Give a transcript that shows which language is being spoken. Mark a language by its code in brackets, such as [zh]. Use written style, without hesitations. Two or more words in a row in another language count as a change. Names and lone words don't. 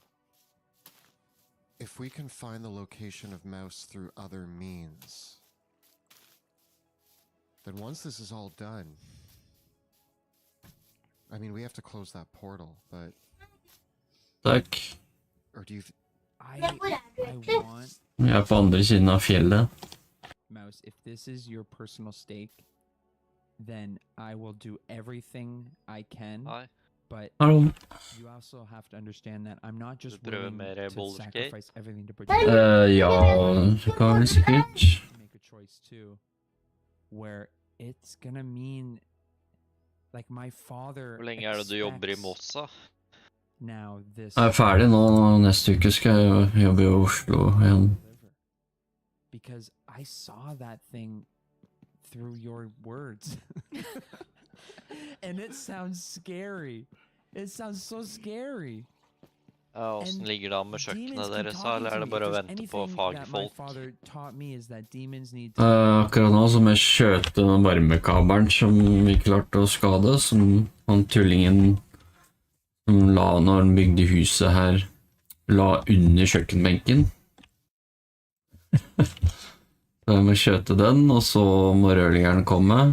[en] If we can find the location of Mouse through other means, then once this is all done, I mean, we have to close that portal, but, [no] Takk. [en] or do you, I want [no] Vi er på andre siden av fjellet. [en] Mouse, if this is your personal stake, then I will do everything I can. [no] Nei, [en] But [no] Hallo. [en] you also have to understand that I'm not just [no] Du prøver [en] willing [no] mer [en] to Baldur's Gate? sacrifice everything to protect you. [no] Ja, det kan vi sikkert. [en] To make a choice too, where it's gonna mean, like my father. [no] hvor lenge er det du jobber i [en] expects Mossa? Now this. [no] Jeg er ferdig nå. Neste uke skal jeg jobbe i Oslo igjen. [en] Because I saw that thing through your words. And it sounds scary. It sounds so scary. [no] Ja, Åssen [en] And [no] ligger det an med [en] Demons [no] kjøkkenet [en] keep [no] deres, da, [en] talking [no] eller [en] to [no] er det [en] me. [no] bare å [en] If there's [no] vente på [en] anything that my [no] fagfolk? [en] father taught me is that demons need to. [no] Akkurat nå så må jeg skjøte den varmekabelen som vi klarte å skade, som han tullingen som la når han bygde huset her, la under kjøkkenbenken. Så jeg må skjøte den, og så må rørleggeren komme.